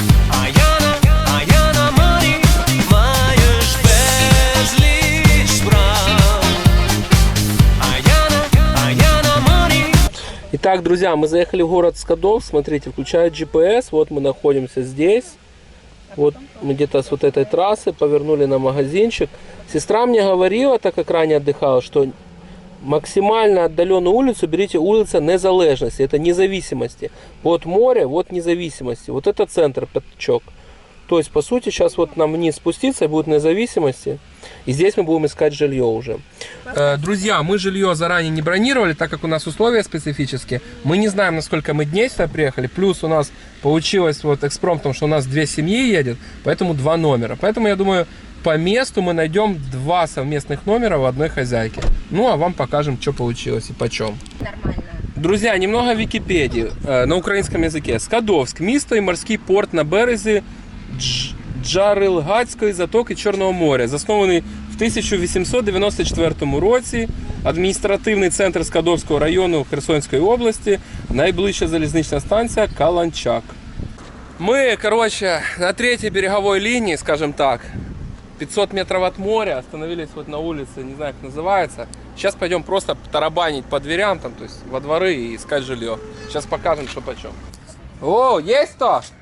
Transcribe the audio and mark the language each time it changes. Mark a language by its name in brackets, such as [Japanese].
[Ukrainian] А я на морі, маєш безліч справ. А я на морі. [Russian] Итак, друзья, мы заехали в город Скадов. Смотрите, включают GPS. Вот мы находимся здесь. Вот мы где-то с вот этой трассы повернули на магазинчик. Сестра мне говорила, так как ранее отдыхала, что максимально отдаленную улицу берите улица Незалежности, это независимости. Вот море, вот независимости, вот это центр, пятачок. То есть, по сути, сейчас вот нам вниз спуститься, будет независимости, и здесь мы будем искать жилье уже. Друзья, мы жилье заранее не бронировали, так как у нас условия специфические. Мы не знаем, на сколько мы дней сюда приехали, плюс у нас получилось вот экспромтом, что у нас 2 семьи едет, поэтому 2 номера. Поэтому, я думаю, по месту мы найдем 2 совместных номера в одной хозяйке. Ну, а вам покажем, что получилось и почем. Нормально. Друзья, немного Википедии на украинском языке. [Ukrainian] Скадовск – місто і морський порт на березі Джарилгацької затоки Чорного моря. Заснований в 1894 році. Адміністративний центр Скадовського району Херсонської області. Найближча залізнична станція Каланчак. [Russian] Мы, короче, на 3-й береговой линии, скажем так, 500 метров от моря, остановились вот на улице, не знаю, как называется. Сейчас пойдем просто тарабанить по дверям, там, то есть во дворы и искать жилье. Сейчас покажем, что почем. О, есть кто?